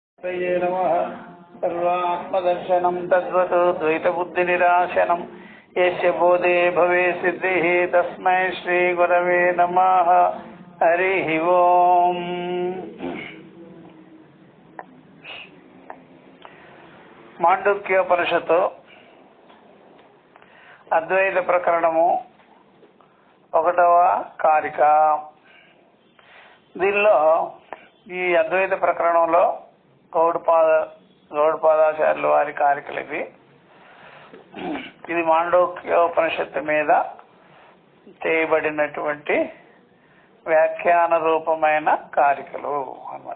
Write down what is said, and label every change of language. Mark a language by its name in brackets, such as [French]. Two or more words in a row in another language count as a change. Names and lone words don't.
[Sanskrit] नमः। सर्वात्मदर्शनं तद्वत् द्वैतबुद्धिनिराशनं यस्य बोधे भवे सिद्धिः तस्मै श्रीगुरवे नमः। हरिः ओम्। [Telugu] మాండుక్యోపనిషత్తు అద్వైత ప్రకరణము 1వ కారిక. దీనిలో ఈ అద్వైత ప్రకరణంలో గౌడపాదాచార్యుల వారి కారికలు ఇది మాండూక్యోపనిషత్తు మీద చేయబడినటువంటి వ్యాఖ్యాన రూపమైన కారికలు అన్నమాట.